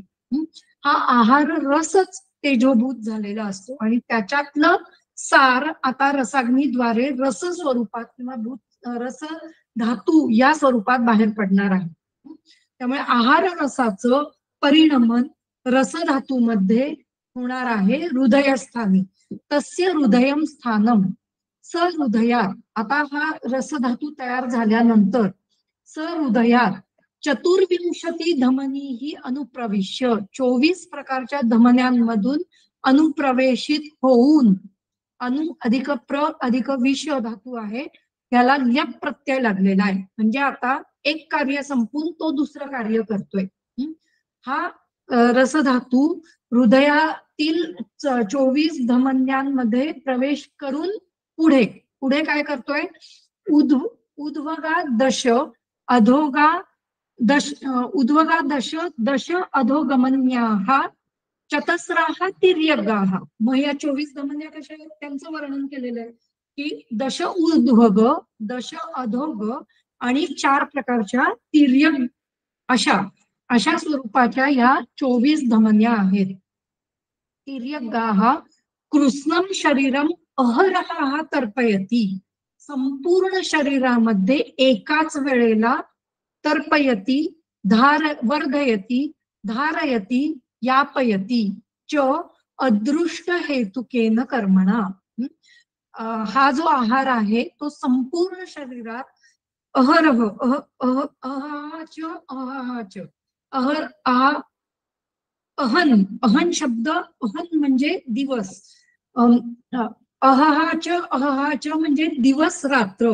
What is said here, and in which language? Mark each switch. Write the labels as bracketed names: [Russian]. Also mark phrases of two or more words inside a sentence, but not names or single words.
[Marathi] हा आहार रसच तेजोभूत झालेला असतो आणि त्याच्यातलं सार आता रसाग्नीद्वारे रस स्वरूपात किंवा रस धातू या स्वरूपात बाहेर पडणार आहे. त्यामुळे आहार रसाचं परिणमन रसधातूमध्ये होणार आहे हृदयस्थानी. [Sanskrit] तस्य हृदयम स्थानम स हृदयात. [Marathi] आता हा रसधातू तयार झाल्यानंतर [Sanskrit] स हृदयात चतुर्विंशती धमनी ही अनुप्रविश्य, [Marathi] 24 प्रकारच्या धमन्यांमधून अनुप्रवेशित होऊन, अनु अधिक प्र अधिक विष धातू आहे, त्याला ल्यप प्रत्यय लागलेला आहे. म्हणजे आता एक कार्य संपून तो दुसरं कार्य करतोय. हा रसधातू हृदयातील 24 धमन्यांमध्ये प्रवेश करून पुढे पुढे काय करतोय? [Sanskrit] उद्वगा दश अधोगा दश उद्वगा दश अधोगमन्याः चतस्राः तिर्यगाः. [Marathi] मग या 24 धमन्या कशा आहेत त्यांचं वर्णन केलेलं आहे की दश ऊर्ध्वग, दश अधोग आणि 4 प्रकारच्या तिर्यग अशा स्वरूपाच्या या 24 धमन्या आहेत. [Sanskrit] तिर्यगाः कृत्स्नं शरीरम अहरः तर्पयति. [Marathi] संपूर्ण शरीरामध्ये एकाच वेळेला [Sanskrit] तर्पयति, वर्धयति, धारयति, यापयति च अदृष्ट हेतुकेन कर्मणा. [Marathi] हा जो आहार आहे तो संपूर्ण शरीरात अहरह अहन शब्द, अहन म्हणजे दिवस, अहहाच म्हणजे दिवस रात्र.